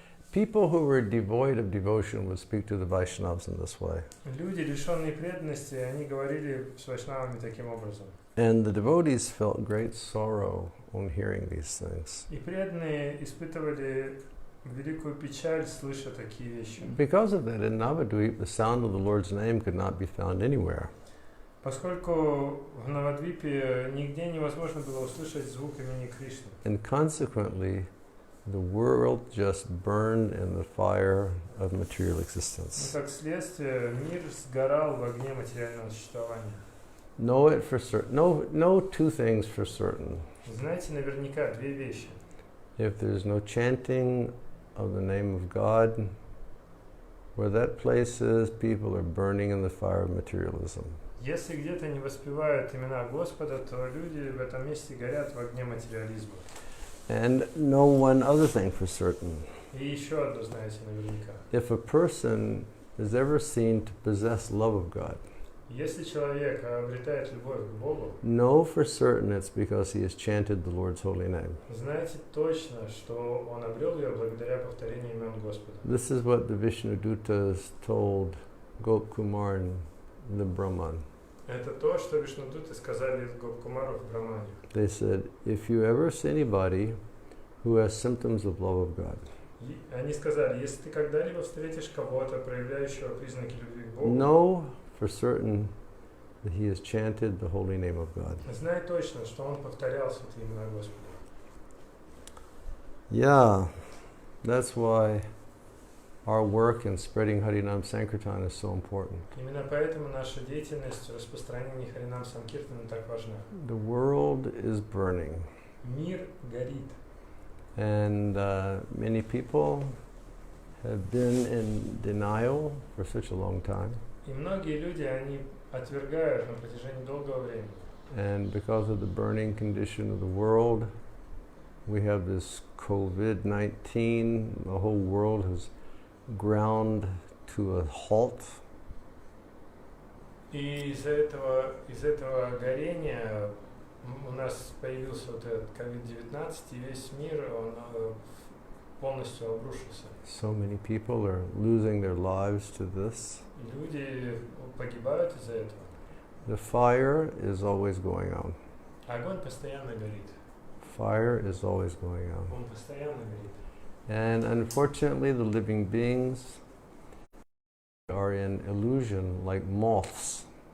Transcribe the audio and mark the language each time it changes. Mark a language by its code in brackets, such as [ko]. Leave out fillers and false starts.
[en] People who were devoid of devotion would speak to the Vaishnavas in this way. [ru] Люди, лишенные преданности, они говорили с вайшнавами таким образом. [en] And the devotees felt great sorrow on hearing these things. [ru] И преданные испытывали великую печаль, слыша такие вещи. [en] Because of that, in Navadvip, the sound of the Lord's name could not be found anywhere. [ru] Поскольку в Навадвипе нигде невозможно было услышать звук имени Кришны. [en] And consequently, the world just burned in the fire of material existence. [ru] Как следствие, мир сгорал в огне материального существования. [en] Know it for certain. Know two things for certain. [ru] Знаете наверняка две вещи. [en] If there's no chanting of the name of God, where that place is, people are burning in the fire of materialism. [ru] Если где-то не воспевают имена Господа, то люди в этом месте горят в огне материализма. [en] And know one other thing for certain. [ru] И еще одно знаете наверняка. [en] If a person is ever seen to possess love of God, [ru] Если человек обретает любовь к Богу, [en] know for certain it's because he has chanted the Lord's holy name. [ru] знайте точно, что он обрел ее благодаря повторению имен Господа. [en] This is what the Vishnu Dutas told Gopkumar and the Brahman. [ru] Это то, что Вишнудуты сказали Гопкумару в Брамане. [en] They said, if you ever see anybody who has symptoms of love of God, [ru] Они сказали, если ты когда-либо встретишь кого-то, проявляющего признаки любви к Богу, [en] know for certain that he has chanted the holy name of God. [ru] знай точно, что он повторял святые имена Господа. [en] Yeah, that's why our work in spreading Harinam Sankirtan is so important. [ru] Именно поэтому наша деятельность в распространении Харинам Санкиртана так важна. [en] The world is burning. [ru] Мир горит. [en] And many people have been in denial for such a long time. [ru] И многие люди, они отвергают на протяжении долгого времени. [en] And because of the burning condition of the world, we have this COVID-19. The whole world has ground to a halt. [ru] И из-за этого горения у нас появился вот этот COVID-19, и весь мир, он полностью обрушился. [en] So many people are losing their lives to this. [ru] И люди погибают из-за этого. [en] The fire is always going on. [ru] Огонь постоянно горит. [en] Fire is always going on. [ru] Он постоянно горит. [en] And unfortunately, the living beings are in illusion like moths.